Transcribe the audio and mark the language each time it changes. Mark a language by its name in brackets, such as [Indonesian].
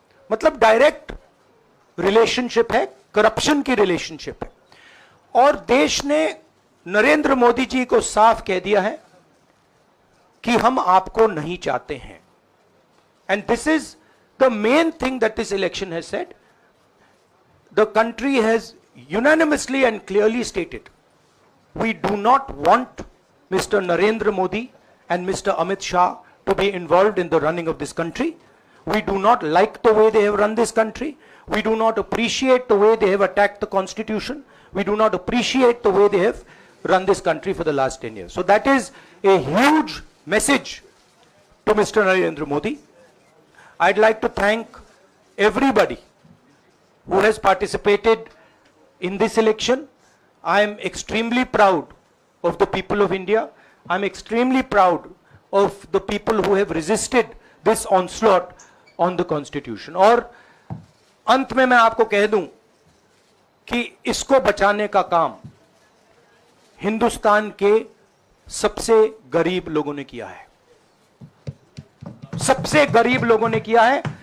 [Hindi] मतलब direct relationship है, corruption की रिलेशनशिप है। और देश ने नरेंद्र मोदी जी को साफ कह दिया है कि हम आपको नहीं चाहते हैं। [English] And this is the main thing that this election has said. The country has unanimously and clearly stated, we do not want Mr. Narendra Modi and Mr. Amit Shah to be involved in the running of this country. We do not like the way they have run this country. We do not appreciate the way they have attacked the constitution. We do not appreciate the way they have run this country for the last 10 years. So that is a huge message to Mr. Narendra Modi. I'd like to thank everybody who has participated in this election. I am extremely proud of the people of India. I am extremely proud of the people who have resisted this onslaught on the constitution. [Hindi] और अंत में मैं आपको कह दूं कि इसको बचाने का काम हिंदुस्तान के सबसे गरीब लोगों ने किया है, सबसे गरीब लोगों ने किया है।